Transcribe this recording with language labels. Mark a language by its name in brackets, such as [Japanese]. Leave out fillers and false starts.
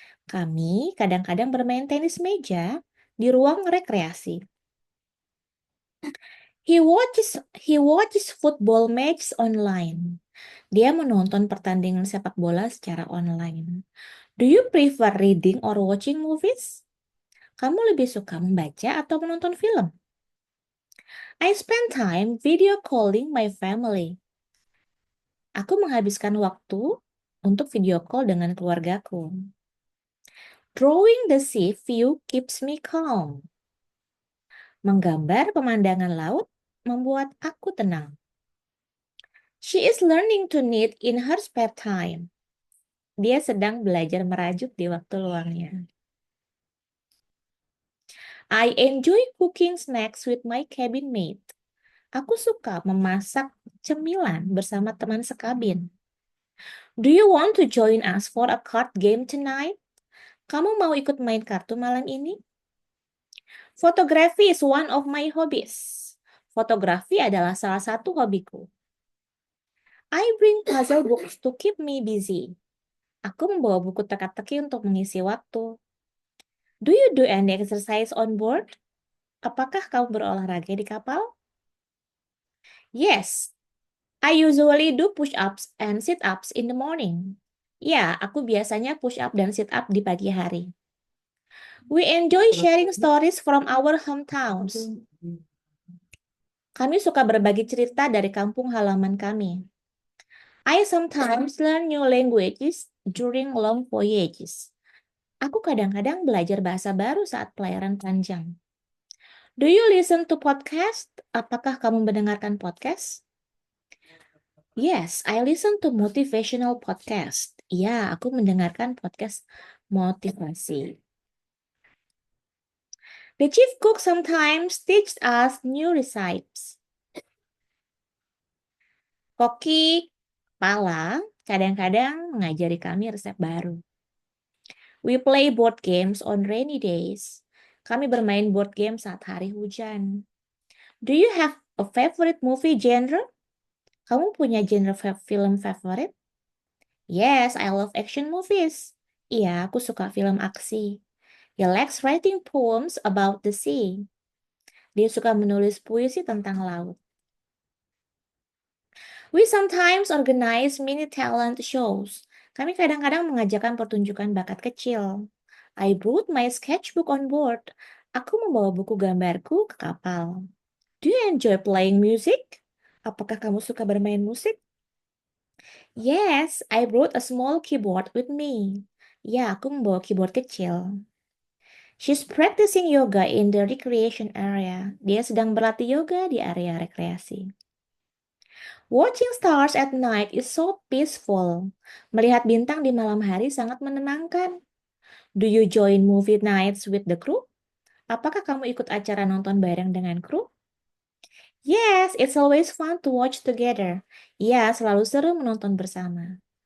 [Indonesian] Kami kadang-kadang bermain tenis meja di ruang rekreasi. [English] He watches football matches online. [Indonesian] Dia menonton pertandingan sepak bola secara online. [English] Do you prefer reading or watching movies? [Indonesian] Kamu lebih suka membaca atau menonton film? [English] I spend time video calling my family. [Indonesian] Aku menghabiskan waktu untuk video call dengan keluargaku. [English] Drawing the sea view keeps me calm. [Indonesian] Menggambar pemandangan laut membuat aku tenang. [English] She is learning to knit in her spare time. [Indonesian] Dia sedang belajar merajut di waktu luangnya. [English] I enjoy cooking snacks with my cabin mate. [Indonesian] Aku suka memasak cemilan bersama teman sekabin. [English] Do you want to join us for a card game tonight? [Indonesian] Kamu mau ikut main kartu malam ini? [English] Photography is one of my hobbies. [Indonesian] Fotografi adalah salah satu hobiku. [English] I bring puzzle books to keep me busy. [Indonesian] Aku membawa buku teka-teki untuk mengisi waktu. [English] Do you do any exercise on board? [Indonesian] Apakah kamu berolahraga di kapal? [English] Yes, I usually do push-ups and sit-ups in the morning. [Indonesian] Ya, aku biasanya push-up dan sit-up di pagi hari. [English] We enjoy sharing stories from our hometowns. [Indonesian] Kami suka berbagi cerita dari kampung halaman kami. [English] I sometimes learn new languages during long voyages. [Indonesian] Aku kadang-kadang belajar bahasa baru saat pelayaran panjang. [English] Do you listen to podcast? [Indonesian] Apakah kamu mendengarkan podcast? [English] Yes, I listen to motivational podcast. [Indonesian] Ya, aku mendengarkan podcast motivasi. [English] The chief cook sometimes teaches us new recipes. [Indonesian] Koki kepala kadang-kadang mengajari kami resep baru. [English] We play board games on rainy days. [Indonesian] Kami bermain board game saat hari hujan. [English] Do you have a favorite movie genre? [Indonesian] Kamu punya genre film favorit? [English] Yes, I love action movies. [Indonesian] Iya, aku suka film aksi. [English] He likes writing poems about the sea. [Indonesian] Dia suka menulis puisi tentang laut. [English] We sometimes organize mini talent shows. [Indonesian] Kami kadang-kadang mengajakkan pertunjukan bakat kecil. [English] I brought my sketchbook on board. [Indonesian] Aku membawa buku gambarku ke kapal. [English] Do you enjoy playing music? [Indonesian] Apakah kamu suka bermain musik? [English] Yes, I brought a small keyboard with me. [Indonesian] Ya, aku membawa keyboard kecil. [English] She's practicing yoga in the recreation area. [Indonesian] Dia sedang berlatih yoga di area rekreasi. [English] Watching stars at night is so peaceful. [Indonesian] Melihat bintang di malam hari sangat menenangkan. [English] Do you join movie nights with the crew? [Indonesian] Apakah kamu ikut acara nonton bareng dengan kru? [English] Yes, it's always fun to watch together. [Indonesian] Iya, selalu seru menonton bersama.